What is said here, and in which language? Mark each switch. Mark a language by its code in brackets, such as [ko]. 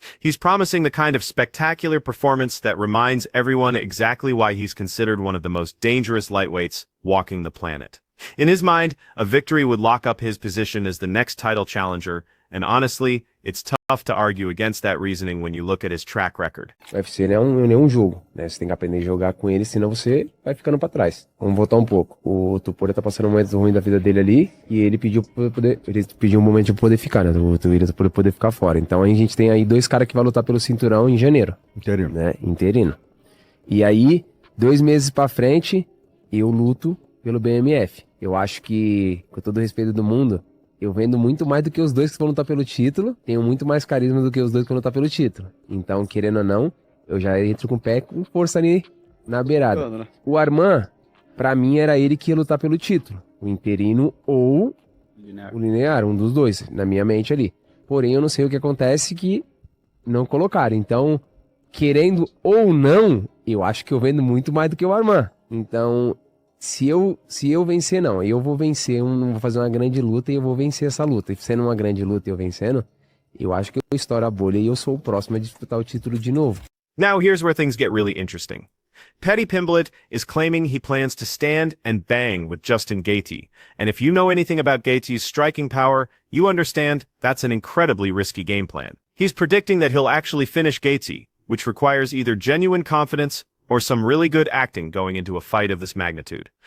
[en] He's promising the kind of spectacular performance that reminds everyone exactly why he's considered one of the most dangerous lightweights walking the planet. In his mind, a victory would lock up his position as the next title challenger, and honestly, it's tough to argue against that reasoning when you look at his track record. [pt] O UFC não é um jogo, né? Você tem que aprender a jogar com ele, senão você vai ficando para trás. Vamos voltar um pouco. O Topuria tá passando um momento ruim da vida dele ali, e ele pediu um momento de poder ficar, né? O Topuria pra poder ficar fora. Então a gente tem aí dois caras que vão lutar pelo cinturão em janeiro. Interino. Né? Interino. E aí, 2 meses pra frente, eu luto pelo BMF. Eu acho que, com todo o respeito do mundo, eu vendo muito mais do que os dois que vão lutar pelo título, tenho muito mais carisma do que os dois que vão lutar pelo título. Então, querendo ou não, eu já entro com o pé com força ali na beirada. O Arman, pra mim, era ele que ia lutar pelo título. O interino ou o linear, um dos dois, na minha mente ali. Porém, eu não sei o que acontece que não colocaram. Então, querendo ou não, eu acho que eu vendo muito mais do que o Arman. Então, se eu vencer, não. Eu vou vencer, vou fazer uma grande luta e eu vou vencer essa luta. E sendo uma grande luta e eu vencendo, eu acho que eu estouro a bolha e eu sou o próximo a disputar o título de novo. [en] Now here's where things get really interesting. Paddy Pimblett is claiming he plans to stand and bang with Justin Gaethje. And if you know anything about Gaethje's striking power, you understand that's an incredibly risky game plan. He's predicting that he'll actually finish Gaethje, which requires either genuine confidence or some really good acting going into a fight of this magnitude.